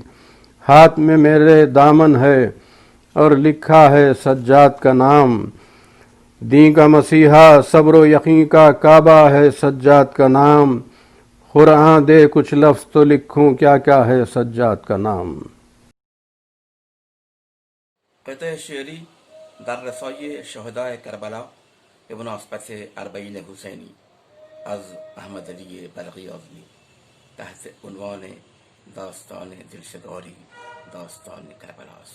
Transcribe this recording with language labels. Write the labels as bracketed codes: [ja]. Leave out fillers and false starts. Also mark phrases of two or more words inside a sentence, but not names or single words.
[ur] ہاتھ میں میرے دامن ہے اور لکھا ہے سجاد کا نام. دی کا مسیحا صبر یقین کا کعبہ ہے سجاد کا نام. قرآن دے کچھ لفظ تو لکھوں کیا کیا ہے سجاد کا نام. [fa] قطع شعری در رسای شهدای کربلا به مناسبت اربعین حسینی از احمد علی بلخی آزمی تحت عنوان داستان دلفگاری داستان کربلا است.